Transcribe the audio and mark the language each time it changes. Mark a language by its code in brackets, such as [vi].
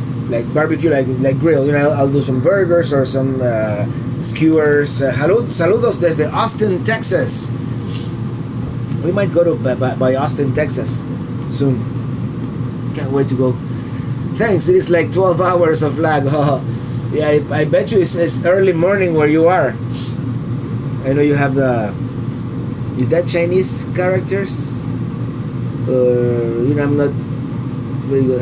[en] Like barbecue, like grill. You know, I'll do some burgers or some skewers. [es] Saludos desde Austin, Texas. [en] We might go to by Austin, Texas soon. Can't wait to go. Thanks. It is like 12 hours of lag. Oh, yeah, I bet you it's early morning where you are. I know you have the. Is that Chinese characters? You know, I'm not very good.